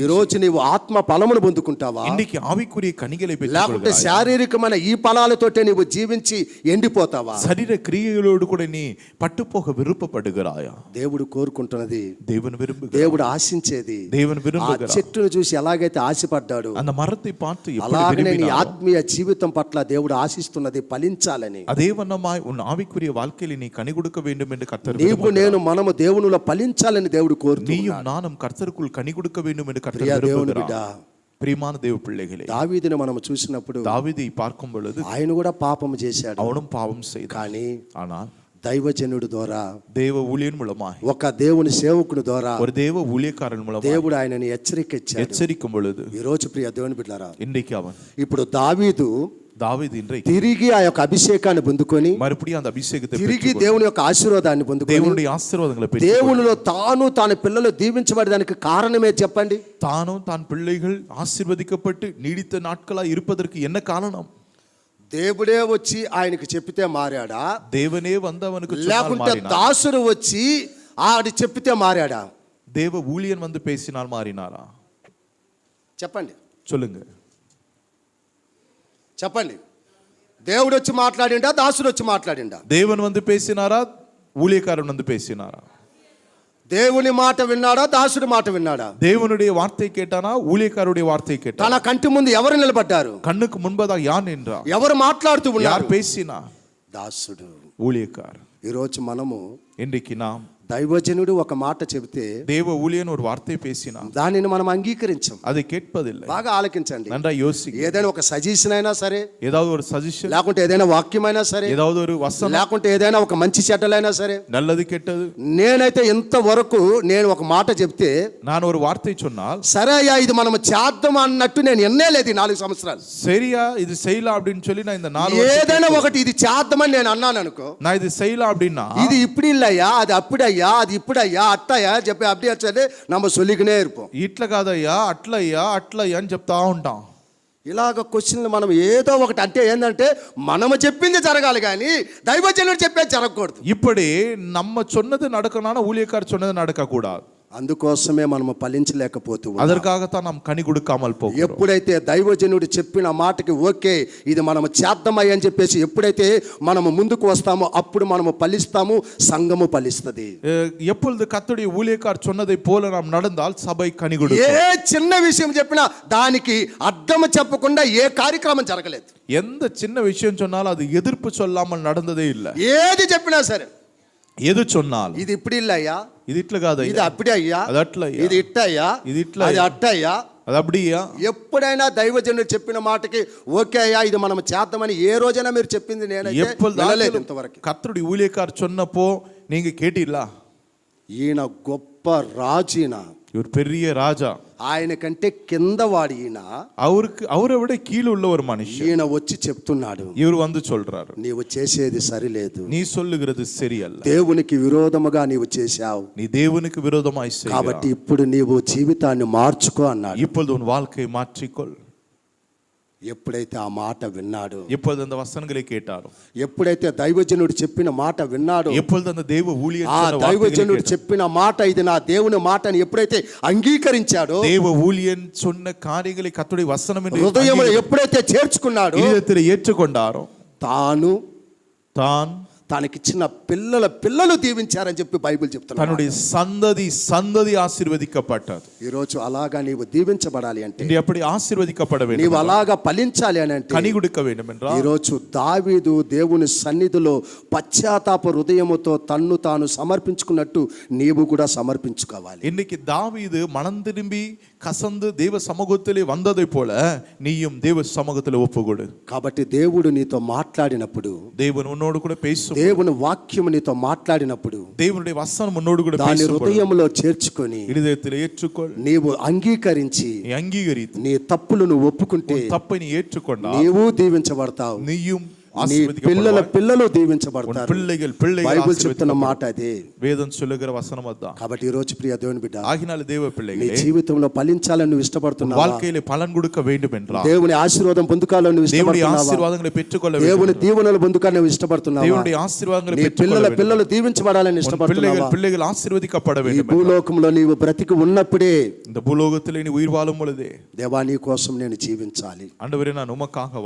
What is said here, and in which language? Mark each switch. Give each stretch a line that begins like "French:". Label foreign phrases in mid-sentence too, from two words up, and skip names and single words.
Telugu: ఈ రోజు నీవు ఆత్మ ఫలమును పొందుకుంటావా?
Tamil: இன்னைக்கு ஆவிக்குரிய கனிகளை
Telugu: లేకుంటే
Tamil: பெற்றுக்கொள்கிறாய்?
Telugu: శారీరకమైన ఈ ఫలాలతోటే నీవు జీవించి ఎండిపోతావా?
Tamil: சரீர கிரியைகளோடு கூட நீ பட்டு போக விருப்பப்படுகிறாயா?
Telugu: దేవుడు కోరుకుంటున్నది,
Tamil: தேவன் விரும்புகிறார்,
Telugu: దేవుడు ఆశించేది,
Tamil: தேவன்
Telugu: ఆ
Tamil: விரும்புகிறார்.
Telugu: చెట్టును చూసి ఎలాగైతే ఆశపడ్డాడు
Tamil: அந்த மரத்தை பார்த்து எப்படி
Telugu: అలాగనే నీ
Tamil: விரும்பினாரோ,
Telugu: ఆత్మీయ జీవితం పట్ల దేవుడు ఆశిస్తున్నది ఫలించాలని.
Tamil: அதே வண்ணமாய் உன் ஆவிக்குரிய வாழ்க்கையில நீ கனி கொடுக்க வேண்டும் என்று கர்த்தர்
Telugu: నీవు
Tamil: விரும்புகிறார்.
Telugu: నేను మనము దేవునిలో ఫలించాలని దేవుడు
Tamil: நீயும்
Telugu: కోరుతున్నాడు.
Tamil: நானும் கர்த்தருக்குள் கனி கொடுக்க வேண்டும் என்று
Telugu: ప్రియ
Tamil: கர்த்தர்
Telugu: దేవుని బిడ్డ,
Tamil: விரும்புகிறார். பிரியமான தேவ பிள்ளைகளே,
Telugu: దావీదుని మనం చూసినప్పుడు
Tamil: தாவீதை பார்க்கும் பொழுது
Telugu: ఆయన కూడా పాపం చేశాడు.
Tamil: அவனும் பாவம் செய்தான்.
Telugu: కానీ
Tamil: ஆனால்
Telugu: దైవజనుడు ద్వారా,
Tamil: தேவ ஊழியன் மூலமாய்,
Telugu: ఒక దేవుని సేవకుని ద్వారా
Tamil: ஒரு தேவ ஊழியக்காரன் மூலமாய்
Telugu: దేవుడు ఆయనని హెచ్చరిక ఇచ్చాడు.
Tamil: எச்சரிக்கும் பொழுது
Telugu: ఈ రోజు ప్రియ దేవుని బిడ్డలారా,
Tamil: இன்றைக்கு அவன்
Telugu: ఇప్పుడు దావీదు
Tamil: தாவீது இன்றைக்கு
Telugu: తిరిగి ఆ యొక్క అభిషేకాన్ని పొందుకొని
Tamil: மறுபடியும் அந்த அபிஷேகத்தை
Telugu: తిరిగి
Tamil: பெற்றுக்கொண்டு
Telugu: దేవుని యొక్క ఆశీర్వాదాన్ని పొందుకొని
Tamil: தேவனுடைய ஆசீர்வாதங்களை பெற்று
Telugu: దేవునిలో తాను పిల్లలు దీవించబడడానికి కారణమే చెప్పండి?
Tamil: தானும் தான் பிள்ளைகள் ஆசீர்வதிக்கப்பட்டு நீடித்த நாட்களாய் இருப்பதற்கு என்ன காரணம்?
Telugu: దేవుడే వచ్చి ఆయనకి చెప్పితే మారాడా?
Tamil: தேவனே வந்து அவனுக்கு சொன்னால்
Telugu: లేకుంటే
Tamil: மாறினார்?
Telugu: దాసుడు వచ్చి ఆడి చెప్పితే మారాడా?
Tamil: தேவ ஊழியன் வந்து பேசினால் மாறினாரா?
Telugu: చెప్పండి,
Tamil: சொல்லுங்க.
Telugu: చెప్పండి. దేవుడు వచ్చి మాట్లాడిండా, దాసుడు వచ్చి మాట్లాడిండా?
Tamil: தேவன் வந்து பேசினாரா, ஊழியக்காரன் வந்து பேசினாரா?
Telugu: దేవుని మాట విన్నాడా, దాసుడి మాట విన్నాడా?
Tamil: தேவனுடைய வார்த்தை கேட்டானா, ஊழியக்காரருடைய வார்த்தை
Telugu: తన
Tamil: கேட்டானா?
Telugu: కంటి ముందు ఎవరు నిలబడ్డారు?
Tamil: கண்ணுக்கு முன்பதாக யார் நின்றார்?
Telugu: ఎవరు మాట్లాడుతూ
Tamil: யார்
Telugu: ఉన్నారు?
Tamil: பேசினார்?
Telugu: దాసుడు.
Tamil: ஊழியக்காரர்.
Telugu: ఈరోజు మనము
Tamil: இன்றைக்கு நாம்
Telugu: దైవజనుడు ఒక మాట చెబితే
Tamil: தேவ ஊழியன் ஒரு வார்த்தை பேசினார்,
Telugu: దానిని మనం అంగీకరించం.
Tamil: அதை கேட்பதில்லை.
Telugu: బాగా ఆలకించండి.
Tamil: நன்றா யோசிக்க.
Telugu: ఏదైనా ఒక సజెషన్ అయినా సరే,
Tamil: ஏதாவது ஒரு சஜஷன்,
Telugu: లేకుంటే ఏదైనా వాక్యమైనా సరే,
Tamil: ஏதாவது ஒரு வசனம்,
Telugu: లేకుంటే ఏదైనా ఒక మంచి చెడ్డలైనా సరే,
Tamil: நல்லது கெட்டது,
Telugu: నేనైతే ఇంతవరకు నేను ఒక మాట చెప్తే
Tamil: நான் ஒரு வார்த்தை சொன்னால்,
Telugu: సరే అయ్యా ఇది మనం చేద్దాం అన్నట్టు నేను ఎన్నేలేదు 4 సంవత్సరాలు.
Tamil: சரியா இது செய்யலாம் அப்படின்னு சொல்லி நான் இந்த 4
Telugu: ఏదైనా ఒకటి ఇది చేద్దామని నేను అన్నాను అనుకో,
Tamil: நான் இது செய்யலாம் அப்படின்னா,
Telugu: ఇది ఇప్పుడు இல்லையா, అది అప్పుడయ్యా, అది ఇప్పుడయ్యా, అట్టయ్యా చెప్పి
Tamil: அப்படியே சொல்லி நம்ம சொல்லிக்கினே இருப்போம்.
Telugu: ఇట్లా కాదయ్యా, అట్లయ్యా, అట్లయ్యా అని చెప్తా ఉంటాం. ఇలాగ క్వశ్చన్లు మనం ఏదో ఒకటి అంటే ఏంటంటే మనము చెప్పింది జరగాలి కానీ దైవజనుడు చెప్పేది జరగకూడదు.
Tamil: இப்படி நம்ம சொன்னது நடக்கணும்னா ஊழியக்காரர் சொன்னது நடக்க கூடாது.
Telugu: అందుకోసమే మనము ఫలించలేకపోతున్నాం.
Tamil: அதற்காகத்தான் நாம் கனி கொடுக்காமல் போகிறோம்.
Telugu: ఎప్పుడైతే దైవజనుడు చెప్పిన మాటకి ఓకే ఇది మనము చేద్దామయ్య అని చెప్పేసి ఎప్పుడైతే మనము ముందుకు వస్తామో అప్పుడు మనము ఫలిస్తాము, సంఘము ఫలిస్తుంది.
Tamil: எப்பொழுது கர்த்தருடைய ஊழியக்காரர் சொன்னதை போல நாம் நடந்தால் சபை கனி
Telugu: ఏ
Tamil: கொடுக்கும்.
Telugu: చిన్న విషయం చెప్పినా దానికి అర్థం చెప్పకుండా ఏ కార్యక్రమం జరగలేదు.
Tamil: எந்த சின்ன விஷயம் சொன்னாலும் அது எதிர்ப்பு சொல்லாமல் நடந்ததே இல்லை.
Telugu: ఏది చెప్పినా సరే,
Tamil: எது சொன்னால்
Telugu: ఇది ఇప్పుడు ఇల్ల అయ్యా, இது ఇట్లా కాదు, ఇది అప్పుడే అయ్యా, அது అట్లా అయ్యా, ఇది ఇట్ట అయ్యా, ఇది ఇట్లా అది అయ్యా, అట్ట అయ్యా,
Tamil: அது அப்படியா?
Telugu: ఎప్పుడైనా దైవజనుడు చెప్పిన మాటకి ఓకే అయ్యా ఇది మనం చేద్దామని ఏ రోజైనా మీరు చెప్పింది నేనైతే వినలేదు ఇంతవరకు.
Tamil: கர்த்தருடைய ஊழியக்காரர் சொன்னப்போ நீங்க கேட்டீங்களா?
Telugu: ఈయన గొప్ప రాజు, ఈయన
Tamil: இவர் பெரிய ராஜா,
Telugu: ఆయన కంటే కింద వాడు ఈయన,
Tamil: அவரை விட கீழே உள்ள ஒரு மனுஷன்.
Telugu: ఈయన వచ్చి చెప్తున్నాడు,
Tamil: இவர் வந்து சொல்றாரு,
Telugu: నీవు చేసేది సరిలేదు,
Tamil: நீ சொல்லுகிறது சரியல்ல,
Telugu: దేవునికి విరోధముగా నీవు చేశావు,
Tamil: நீ தேவனுக்கு விரோதமாய்
Telugu: కాబట్టి
Tamil: செய்கிறாய்.
Telugu: ఇప్పుడు నీవు జీవితాన్ని మార్చుకో అన్నాడు.
Tamil: இப்பொழுது உன் வாழ்க்கையை மாற்றிக்கொள்.
Telugu: ఎప్పుడైతే ఆ మాట విన్నాడు,
Tamil: எப்பொழுது அந்த வசனங்களை கேட்டாரோ,
Telugu: ఎప్పుడైతే దైవజనుడు చెప్పిన మాట విన్నాడు,
Tamil: எப்பொழுது அந்த தேவ ஊழியன்
Telugu: ఆ
Tamil: சொன்ன
Telugu: దైవజనుడు
Tamil: வார்த்தைகளை கேட்டாரோ,
Telugu: చెప్పిన మాట ఇది నా దేవుని మాట అని ఎప్పుడైతే అంగీకరించాడో,
Tamil: தேவ ஊழியன் சொன்ன காரியங்களை கர்த்தருடைய வசனம் என்று
Telugu: హృదయంలో ఎప్పుడైతే చేర్చుకున్నాడో,
Tamil: இதயத்தில் ஏற்றுக்கொண்டாரோ,
Telugu: తాను
Tamil: தான்
Telugu: తనకిచ్చిన పిల్లల పిల్లలు దీవించారని చెప్పి బైబిల్ చెప్తున్నారు.
Tamil: தன்னுடைய சந்ததி ஆசீர்வதிக்கப்பட்டது.
Telugu: ఈరోజు అలాగా నీవు దీవించబడాలి అంటే,
Tamil: நீ அப்படி ஆசீர்வதிக்கப்பட வேண்டும்,
Telugu: నీవు అలాగా ఫలించాలి అని అంటే,
Tamil: கனி கொடுக்க வேண்டும் என்றால்
Telugu: ఈరోజు దావీదు దేవుని సన్నిధిలో పశ్చాత్తాప హృదయముతో తన్ను తాను సమర్పించుకున్నట్టు నీవు కూడా సమర్పించుకోవాలి.
Tamil: இன்னைக்கு தாவீது மனம் திரும்பி கசந்து தேவ சமூகத்திலே வந்ததை போல நீயும் தேவ சமூகத்திலே ஒப்புக்கொடு.
Telugu: కాబట్టి దేవుడు నీతో మాట్లాడినప్పుడు,
Tamil: தேவன் உன்னோடு கூட பேசும்,
Telugu: దేవుని వాక్యము నీతో మాట్లాడినప్పుడు
Tamil: தேவனுடைய வசனம் உன்னோடு கூட
Telugu: దాని
Tamil: பேசும்,
Telugu: హృదయంలో చేర్చుకొని
Tamil: இருதயத்தில் ஏற்றுக்கொள்,
Telugu: నీవు అంగీకరించి
Tamil: நீ அங்கீகரித்து
Telugu: నీ తప్పులను ఒప్పుకుంటే
Tamil: உன் தப்பை நீ ஏற்றுக்கொண்டா
Telugu: నీవు దీవించబడతావు,
Tamil: நீயும்
Telugu: నీ పిల్లల పిల్లలు దీవించబడతారు.
Tamil: பிள்ளைகள்
Telugu: బైబిల్ చెప్తున్న మాట అదే.
Tamil: வேதம் சொல்லுகிற வசனம் அதான்.
Telugu: కాబట్టి ఈ రోజు ప్రియ దేవుని బిడ్డ,
Tamil: ஆகினால தேவ
Telugu: నీ
Tamil: பிள்ளைகளே,
Telugu: జీవితంలో ఫలించాలని నువ్వు ఇష్టపడుతున్నావా?
Tamil: வாழ்க்கையிலே பலன் கொடுக்க வேண்டும் என்றால்,
Telugu: దేవుని ఆశీర్వాదం పొందుకోవాలని నువ్వు
Tamil: தேவனுடைய
Telugu: ఇష్టపడుతున్నావా?
Tamil: ஆசீர்வாதங்களை பெற்றுக்கொள்ள வேண்டும்,
Telugu: దేవుని దీవెనలు పొందుకోవాలని నువ్వు ఇష్టపడుతున్నావా?
Tamil: தேவனுடைய ஆசீர்வாதங்களை
Telugu: నీ
Tamil: பெற்றுக்கொள்ள
Telugu: పిల్లల
Tamil: வேண்டும்,
Telugu: పిల్లలు దీవించబడాలని ఇష్టపడుతున్నావా?
Tamil: பிள்ளைகள் ஆசீர்வதிக்கப்பட
Telugu: ఈ
Tamil: வேண்டும்.
Telugu: భూలోకంలో నీవు బ్రతికి ఉన్నప్పుడే,
Tamil: இந்த பூலோகத்திலே நீ உயிர் வாழும் பொழுதே,
Telugu: దేవా నీ కోసం నేను జీవించాలి,
Tamil: ஆண்டவரே நான் உமக்காக
Telugu: నీ